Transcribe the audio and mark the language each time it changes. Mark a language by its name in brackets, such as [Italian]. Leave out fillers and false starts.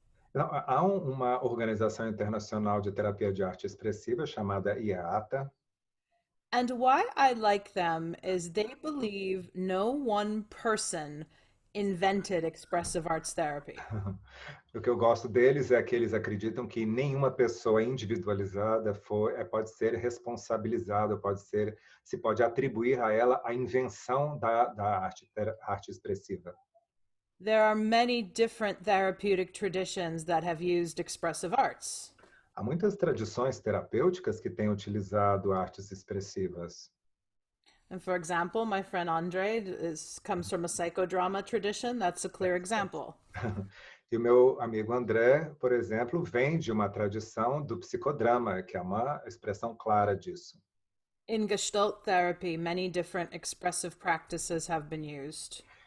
[Portuguese] Então, há uma organização internacional de terapia de arte expressiva chamada IATA. [English] And why I like them is they believe no one person invented expressive arts therapy. [Portuguese] O que eu gosto deles é que eles acreditam que nenhuma pessoa individualizada pode ser responsabilizada, se pode atribuir a ela a invenção da arte expressiva. [English] There are many different therapeutic traditions that have used expressive arts. [Portuguese] Há muitas tradições terapêuticas que têm utilizado artes expressivas. [English] And for example, my friend Andre comes from a psychodrama tradition. That's a clear example. [Portuguese] E o meu amigo André, por exemplo, vem de uma tradição do psicodrama, que é uma expressão clara disso. [English] In Gestalt therapy, many different expressive practices have been used.